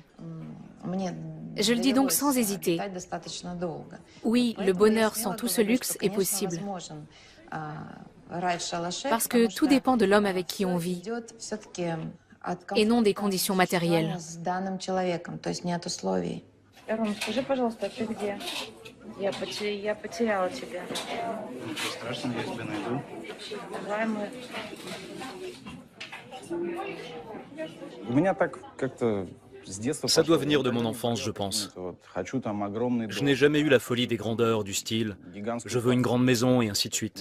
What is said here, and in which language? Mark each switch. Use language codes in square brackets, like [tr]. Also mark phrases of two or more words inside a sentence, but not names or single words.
[fr] Je le dis donc sans hésiter. Oui, le bonheur sans tout ce luxe est possible. Parce que tout dépend de l'homme avec qui on vit et non des conditions matérielles. [ru] Ром, скажи, пожалуйста, ты где? Я потеряла тебя. [fr] Ça doit venir de mon enfance, je pense. Je n'ai jamais eu la folie des grandeurs, du style « je veux une grande maison » et ainsi de suite.